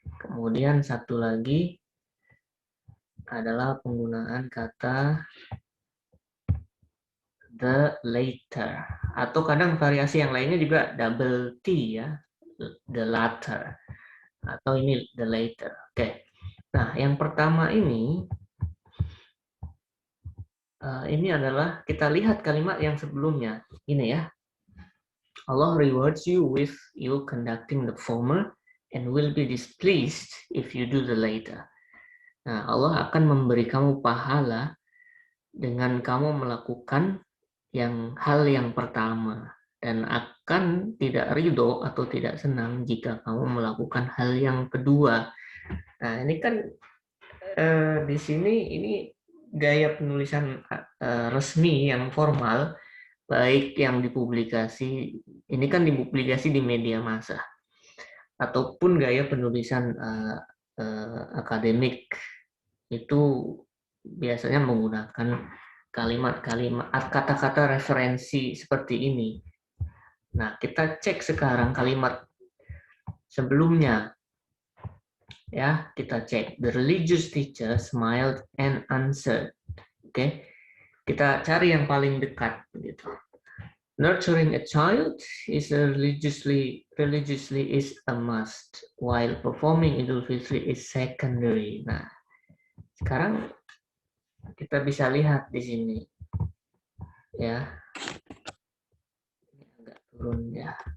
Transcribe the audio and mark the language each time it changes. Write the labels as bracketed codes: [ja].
[id] Kemudian satu lagi adalah penggunaan kata the later, atau kadang variasi yang lainnya juga double T ya, the latter, atau ini the later. Oke. Nah, yang pertama ini adalah kita lihat kalimat yang sebelumnya. Ini ya. [en] Allah rewards you with you conducting the former and will be displeased if you do the later. [id] Nah, Allah akan memberi kamu pahala dengan kamu melakukan hal yang pertama, dan akan tidak ridho atau tidak senang jika kamu melakukan hal yang kedua. Nah, ini kan di sini ini gaya penulisan resmi yang formal, baik yang dipublikasi, ini kan dipublikasi di media massa, ataupun gaya penulisan akademik, itu biasanya menggunakan kalimat-kalimat, kata-kata referensi seperti ini. Nah, kita cek sekarang kalimat sebelumnya. Ya, kita cek. [en] The religious teacher smiled and answered. [id] Oke. Kita cari yang paling dekat gitu. [en] Nurturing a child is religiously is a must, while performing Idul Fitri is secondary. [id] Nah, sekarang kita bisa lihat di sini. Ya. Ini agak turun ya.